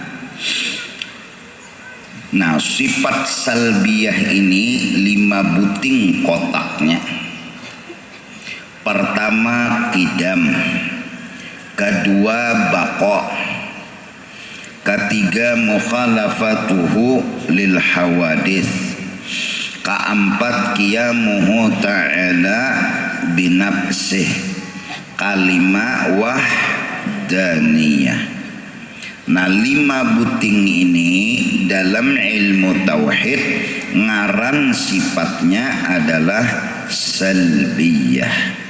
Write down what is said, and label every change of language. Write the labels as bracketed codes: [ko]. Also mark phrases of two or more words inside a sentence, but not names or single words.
[bjn] Nah, sifat salbiyah ini 5 buting kotaknya. [id] Pertama qidam, kedua baqa, ketiga [ar] مخالفته للحوادث, [id] Keempat, [ar] قيامه تعالى بنفسه, [id] kalima wahdaniyah. [bjn] Nah, 5 buting ini dalam ilmu tauhid ngaran sifatnya adalah salbiyah.